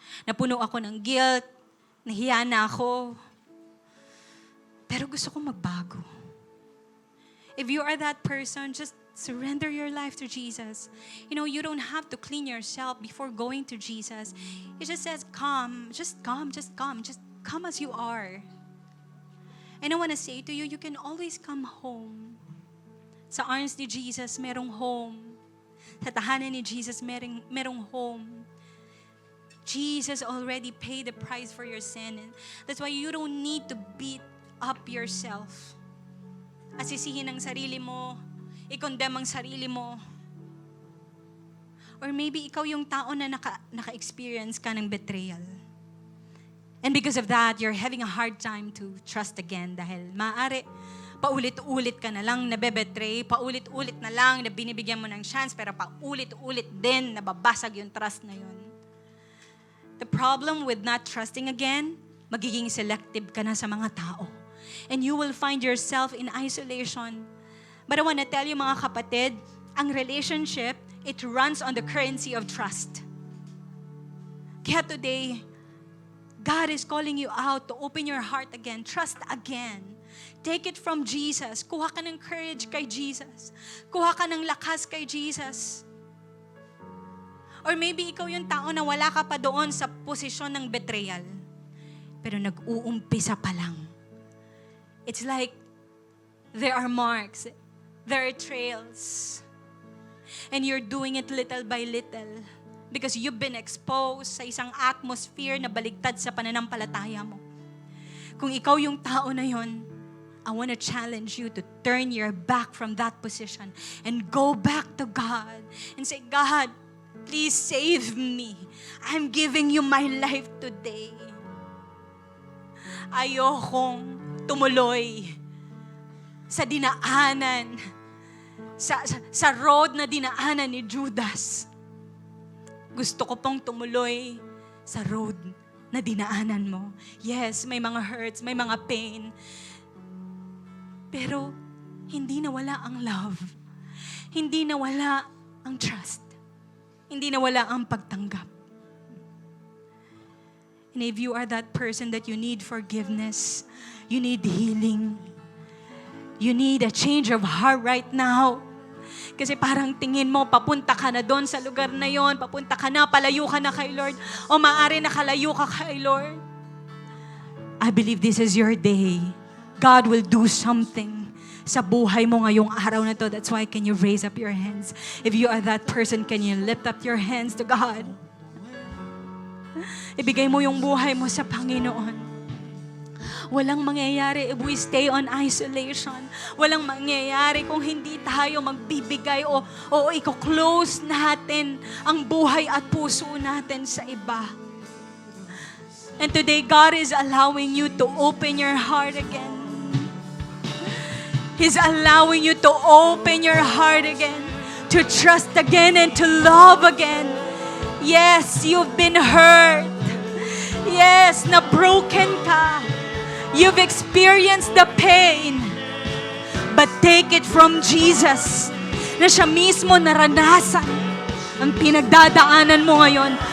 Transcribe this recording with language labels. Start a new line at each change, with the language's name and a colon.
Filipino: Napuno ako ng guilt, nahiya na ako. Pero gusto ko magbago.
English: If you are that person, just surrender your life to Jesus. You know, you don't have to clean yourself before going to Jesus. He just says, come, just come, just come. Just come as you are. And I want to say to you, you can always come home.
Filipino: Sa arms ni Jesus, merong home. Sa tahanan ni Jesus, merong home.
English: Jesus already paid the price for your sin. And that's why you don't need to beat up yourself.
Filipino: Asisihin ang sarili mo, i-condemn ang sarili mo.
English: Or maybe
Filipino: ikaw yung tao na naka-experience ka ng betrayal.
English: And because of that, you're having a hard time to trust again
Filipino: dahil maaari, paulit-ulit ka na lang nabebetray, paulit-ulit na lang na binibigyan mo ng chance, pero paulit-ulit din nababasag yung trust na yun.
English: The problem with not trusting again,
Filipino: magiging selective ka na sa mga tao.
English: And you will find yourself in isolation. But I want to tell you
Filipino: mga kapatid, ang
English: relationship, it runs on the currency of trust. Kaya today, God is calling you out to open your heart again, trust again. Take it from Jesus.
Filipino: Kuha ka ng courage kay Jesus. Kuha ka ng lakas kay Jesus.
English: Or maybe
Filipino: ikaw yung tao na wala ka pa doon sa posisyon ng betrayal. Pero nag-uumpisa pa lang.
English: It's like there are marks, there are trails. And you're doing it little by little because you've been exposed
Filipino: sa isang atmosphere na baligtad sa pananampalataya mo. Kung ikaw yung tao na yon,
English: I want to challenge you to turn your back from that position and go back to God and say, God, please save me. I'm giving you my life today.
Filipino: Ayokong tumuloy sa dinaanan, sa road na dinaanan ni Judas. Gusto ko pong tumuloy sa road na dinaanan mo. Yes, may mga hurts, may mga pain. Pero hindi nawala ang love. Hindi nawala ang trust. Hindi nawala ang pagtanggap.
English: And if you are that person that you need forgiveness, you need healing, you need a change of heart right now.
Filipino: Kasi parang tingin mo, papunta ka na doon sa lugar na yon, papunta ka na, palayo ka na kay Lord, o maaari nakalayo ka kay Lord.
English: I believe this is your day. God will do something
Filipino: sa buhay mo ngayong araw na to.
English: That's why can you raise up your hands? If you are that person, can you lift up your hands to God?
Filipino: Ibigay mo yung buhay mo sa Panginoon. Walang mangyayari
English: if we stay on isolation.
Filipino: Walang mangyayari kung hindi tayo magbibigay o i-close natin ang buhay at puso natin sa iba.
English: And today, God is allowing you to open your heart again. He's allowing you to open your heart again, to trust again and to love again. Yes, you've been hurt. Yes,
Filipino: na broken ka.
English: You've experienced the pain. But take it from Jesus,
Filipino: na siya mismo naranasan ang pinagdadaanan mo ngayon.